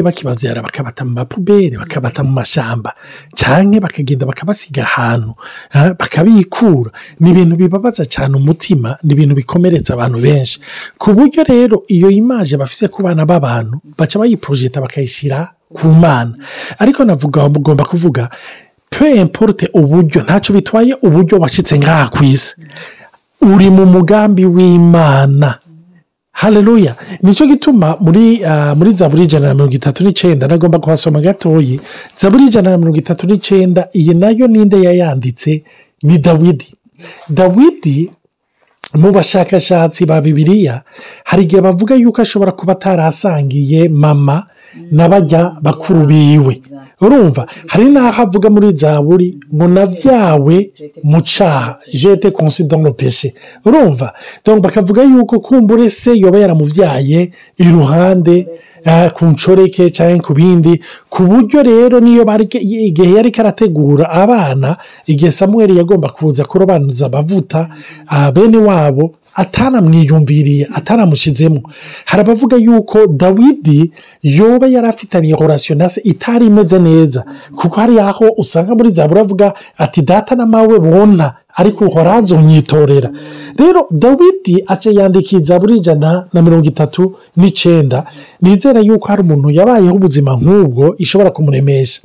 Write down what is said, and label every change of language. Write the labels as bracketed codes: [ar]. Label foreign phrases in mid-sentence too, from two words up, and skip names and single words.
[rn] bakibavyara bakabata mu mapubere bakabata mu mashamba canke bakagenda bakabasiga ahantu bakabikura ni ibintu bibabaza cyane umutima ni ibintu bikomeretsa abantu benshi ku buryo rero iyo image bafise ku bana b'abantu baca bayiprojecta bakayishira ku Mana ariko navuga mugomba kuvuga [fr] peu importe [rn] uburyo ntaco bitwaye uburyo washitse ngaha kwisi uri mu mugambi w'Imana. Haleluya. Nico gituma muri Zaburi 139 nagomba kuhasoma gatoyi. Zaburi 139 iyi nayo ninde yayanditse ni Dawidi mu bashakashatsi ba Bibiliya hari igihe bavuga yuko ashobora kuba atarasangiye mama n'abajya bakuru biwe urumva hari naho avuga muri Zaburi ngo navyawe mu caha [fr] j'étais conçu dans le péché [rn] urumva donc bakavuga yuko kumbure se yoba yaramuvyaye iruhande ku ncoreke cyangwa ku bindi ku buryo rero niyo igihe yari karategura abana igihe Samuel yagomba kuza kurobanuza abavuta bene wabo atanamwiyumviriye atanamushizemo harabavuga yuko Dawidi yoba yarafitaniye relation nase itari imeze neza kuko hari aho usanga muri Zaburi avuga ati data na mawe bona ariko uhorazo nyitorera rero Dawidi ace yandikiye Zaburi 139 nizera yuko hari umuntu yabayeho ubuzima nk'ubwo ishobora kumuremesha.